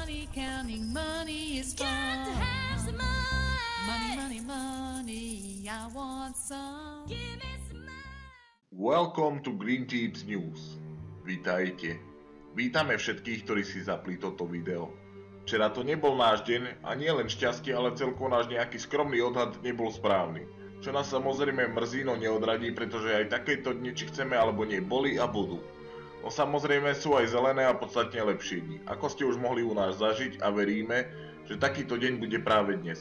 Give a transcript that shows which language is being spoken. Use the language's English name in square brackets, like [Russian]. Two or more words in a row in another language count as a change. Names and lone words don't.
[English] counting money is fun. Got to have some money. Money, money, money, I want some. Give me some money. Welcome to Green Tips News. [Slovak] Vítajte. Vítame všetkých, ktorí si zapli toto video. Včera to nebol náš deň a nie len šťastie, ale celkovo náš nejaký skromný odhad nebol správny. Čo nás samozrejme mrzí, no neodradí, pretože aj takéto dni, či chceme alebo nie, boli a budú. No samozrejme sú aj zelené a podstatne lepšie dni, ako ste už mohli u nás zažiť a veríme, že takýto deň bude práve dnes.